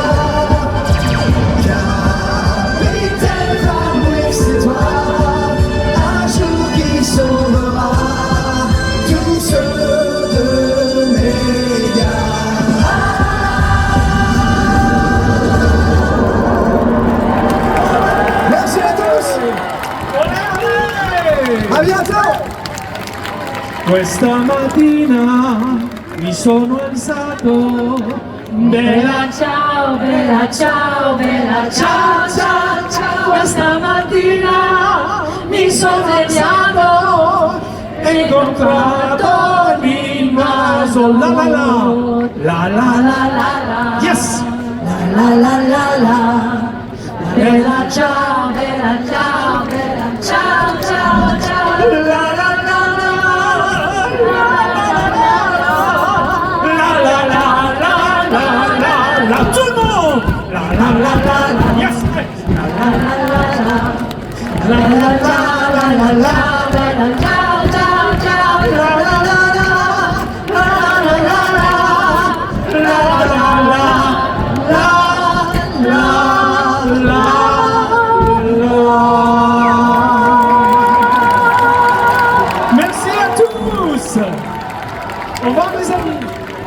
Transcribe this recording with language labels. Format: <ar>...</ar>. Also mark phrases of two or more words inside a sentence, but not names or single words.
<fr>Capitaine femme, oui c'est toi, un jour qui sauvera tous ceux de Mégara. Merci à tous. À bientôt.</fr> <it>Questa mattina mi sono alzato, Bella ciao, bella ciao, bella ciao, ciao, ciao. Questa mattina mi sono svegliato e ho incontrato il naso, la la la, la la la, yes! la la la la. Bella ciao, bella ciao, bella ciao, ciao, ciao. La la la la, la la la la la la la,</it> <fr>tout le monde! La la la la la, yes! La la la la la, la la la la la la,</fr> <it>Bella ciao, ciao, ciao. la la la la, la la la la, la la la la,</it> <fr>Merci à tous. Au revoir mes amis.</fr>